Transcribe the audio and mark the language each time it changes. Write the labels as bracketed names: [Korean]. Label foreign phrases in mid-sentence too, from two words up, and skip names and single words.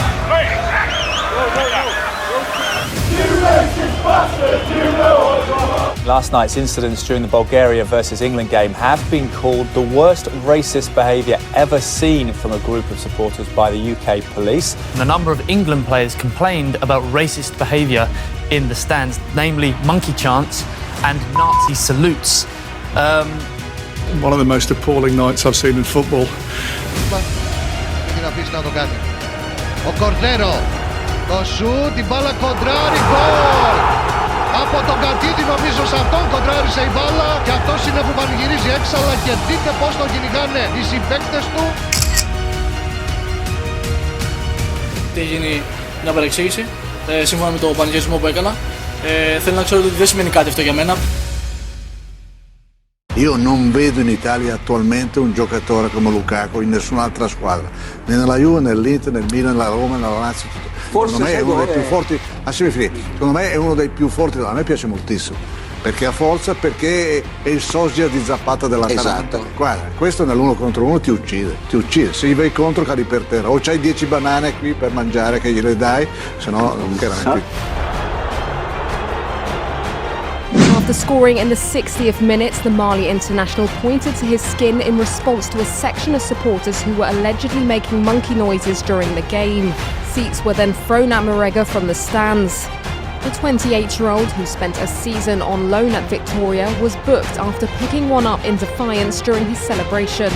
[English] Last night's incidents during the Bulgaria versus England game have been called the worst racist behaviour ever seen from a group of supporters by the UK police. A number of England players complained about racist behaviour in the stands, namely monkey chants and Nazi salutes. One of the most appalling nights I've seen in football. [Greek] O Cordero, το σούτ, η μπάλα κοντράρει, γκολ! Από τον Καντίδη νομίζω σε αυτόν κοντράρισε η μπάλα και αυτός είναι που πανηγυρίζει έξαλα και δείτε πως τον κυνηγάνε οι συμπαίκτες του. Τι έχει γίνει μια παρεξήγηση, σύμφωνα με το πανηγυρισμό που έκανα. Θέλω να ξέρω ότι δεν σημαίνει κάτι αυτό για μένα. [Italian] Io non vedo in Italia attualmente un giocatore come Lukaku in nessun'altra squadra, né nella Juve, nell'Inter, nel Milan, nella Roma, nella Lazio. Secondo me è uno dei più forti. Secondo me è uno dei più forti. A me piace moltissimo perché ha forza, perché è il sosia di Zapata dell'Atalanta. Esatto. Guarda, questo nell'1 contro 1 ti uccide. Se gli vai contro cadi per terra. O c'hai 10 banane qui per mangiare che gliele dai, se no chiaramente. [English] After scoring in the 60th minute, the Mali international pointed to his skin in response to a section of supporters who were allegedly making monkey noises during the game. Seats were then thrown at Marega from the stands. The 28-year-old, who spent a season on loan at Victoria, was booked after picking one up in defiance during his celebration.